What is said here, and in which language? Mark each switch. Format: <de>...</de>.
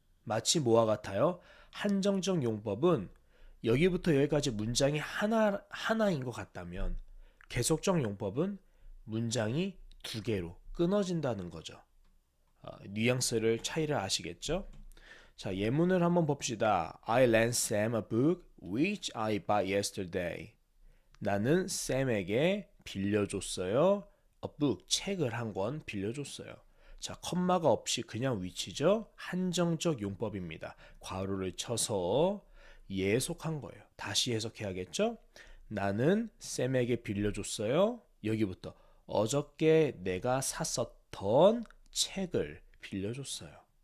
<ko>마치 뭐와 같아요? 한정적 용법은 여기부터 여기까지 문장이 하나인 것 같다면 계속적 용법은 문장이 두 개로 끊어진다는 거죠. 뉘앙스를 차이를 아시겠죠? 자, 예문을 한번 봅시다.</ko> <en>I lent Sam a book which I bought yesterday.</en> <ko>나는 샘에게 빌려줬어요.</ko> <en>A book,</en> <ko>책을 한 권 빌려줬어요. 자, 컴마가 없이 그냥 위치죠. 한정적 용법입니다. 괄호를 쳐서 예속한 거예요. 다시 해석해야겠죠? 나는 샘에게 빌려줬어요. 여기부터 어저께 내가 샀었던 책을 빌려줬어요.</ko>